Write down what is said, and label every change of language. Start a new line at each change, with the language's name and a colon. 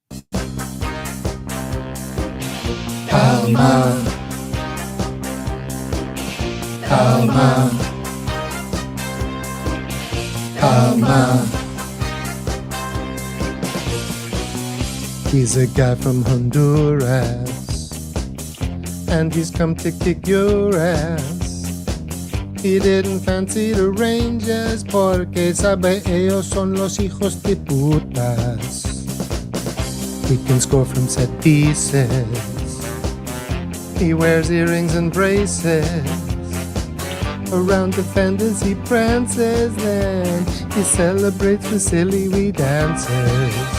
English: Palma, Palma, Palma. He's a guy from Honduras, and he's come to kick your ass. He didn't fancy the Rangers
Spanish: porque sabe ellos son los hijos de putas.
English: He can score from set pieces. He wears earrings and braces. Around defenders he prances, then he celebrates with silly wee dances.